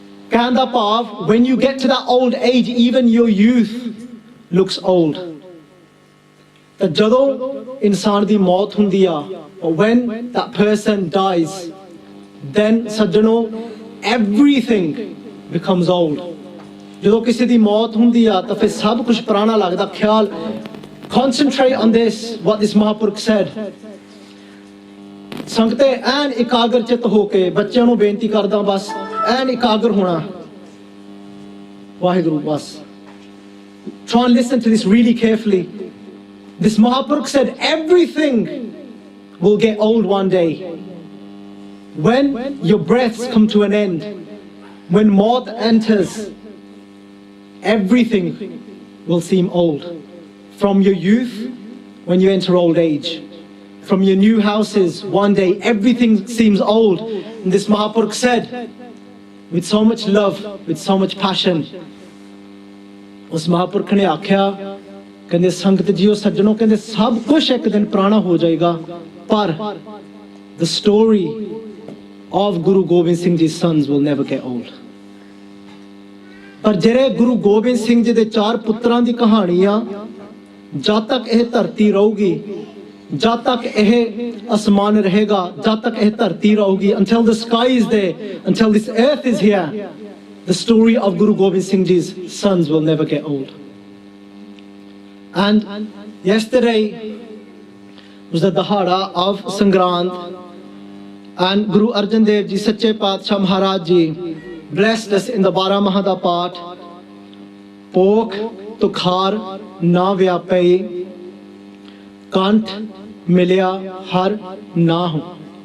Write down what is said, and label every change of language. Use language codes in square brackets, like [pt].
[en] Kanda Pav, when you get to that old age, even your youth looks old. [pa] ਤਾਂ ਜਦੋਂ ਇਨਸਾਨ ਦੀ ਮੌਤ ਹੁੰਦੀ ਆ, [en] or when that person dies, then ਸੱਜਣੋ everything becomes old. [pa] ਜਦੋਂ ਕਿਸੇ ਦੀ ਮੌਤ ਹੁੰਦੀ ਆ ਤਾਂ ਫਿਰ ਸਭ ਕੁਝ ਪੁਰਾਣਾ ਲੱਗਦਾ. [en] ਖਿਆਲ, concentrate on this, what this Mahapurkh said. [pa] ਸੰਗਤੇ ਐਨ ਇਕਾਗਰ ਚਿੱਤ ਹੋ ਕੇ, ਬੱਚਿਆਂ ਨੂੰ ਬੇਨਤੀ ਕਰਦਾ ਬਸ ਐਨ ਇਕਾਗਰ ਹੋਣਾ. ਵਾਹਿਗੁਰੂ ਬਸ. [en] Try and listen to this really carefully. This Mahapurkh said everything will get old one day. When your breaths come to an end, when maut enters, everything will seem old. From your youth, when you enter old age. From your new houses, one day, everything seems old. And this Mahapurukh said, with so much love, with so much passion, [hi] उस महापुरख ने आख्या, कहते संगत जियो सज्जनों, कहते सब कुछ एक दिन पुराना हो जाएगा, पर [en] the story of Guru Gobind Singh Ji's sons will never get old. [pa] पर ਜਿਹੜੇ ਗੁਰੂ ਗੋਬਿੰਦ ਸਿੰਘ ਜੀ ਦੇ ਚਾਰ ਪੁੱਤਰਾਂ ਦੀ ਕਹਾਣੀ ਆ, ਜਦ ਤੱਕ ਇਹ ਧਰਤੀ ਰਹੂਗੀ, ਜਦ ਤੱਕ ਇਹ ਅਸਮਾਨ ਰਹੇਗਾ, ਜਦ ਤੱਕ ਇਹ ਧਰਤੀ ਰਹੂਗੀ, [en] until the sky is there, until this earth is here, the story of Guru Gobind Singh Ji's sons will never get old. And yesterday was the Dahada of Sangrant, and Guru Arjan Dev Ji Sache Paatshah Maharaj Ji blessed us in the Baramahada part. [pa] Pok tukhar na vyapai, kant milya har na ho.